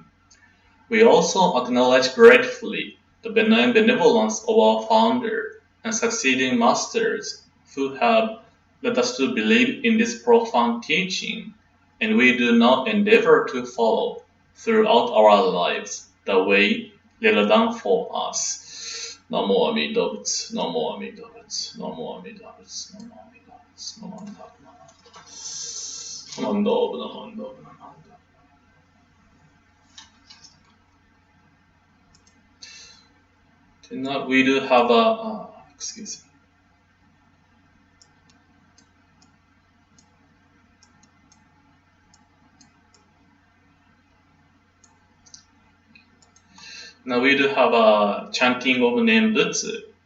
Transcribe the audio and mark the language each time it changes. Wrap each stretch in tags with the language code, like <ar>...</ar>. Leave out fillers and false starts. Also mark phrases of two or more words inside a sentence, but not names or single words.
<en>We also acknowledge gratefully the benign benevolence of our founder and succeeding masters who have led us to believe in this profound teaching, and we do now endeavor to follow throughout our lives the way laid down for us.</en> <sa>नमो अमिताभ, नमो अमिताभ, नमो अमिताभ, नमो अमिताभ, नमो अमिताभ, नमो अमिताभ.</sa> <en>Now we do have excuse me. Now we do have a chanting of name Butsu.</en>